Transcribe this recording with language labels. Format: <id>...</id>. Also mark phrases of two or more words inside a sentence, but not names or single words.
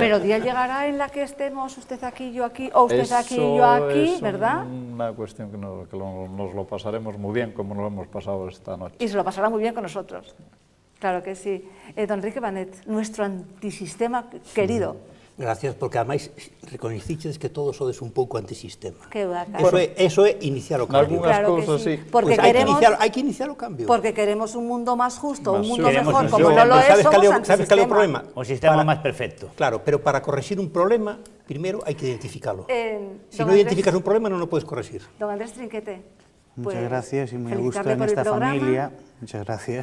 <es>Pero día llegará en la que estemos usted aquí, yo aquí, o usted aquí y yo aquí, ¿verdad? Es una cuestión que nos lo pasaremos muy bien, como nos lo hemos pasado esta noche. Y se lo pasará muy bien con nosotros. Claro que sí. Don Enrique Banet, nuestro antisistema querido.</es> <gl>Gracias, porque además reconheciches que todos sodes un pouco antisistema.</gl> <es>Que bacán.</es> <gl>Eso é iniciar o cambio. Algunhas</gl> <es>Claro que</es> <gl>cousas sí.</gl> <es>Porque</es> <gl>Pues hai que iniciar o cambio.</gl> <es>Porque queremos un mundo más justo, un Más mundo queremos mejor, un como mundo- no lo es,</es> <gl>¿Sabes</gl> <es>somos</es> <gl>cal é o problema? O sistema más perfecto.</gl> <es>Claro, pero para corregir un problema, primero hay que identificarlo. Si don no Andrés- identificas un problema, no lo puedes corregir. Don Andrés Trinquete. Muchas pues, gracias y me gusta felicitarle en por el esta programa. familia. Muchas gracias.</es>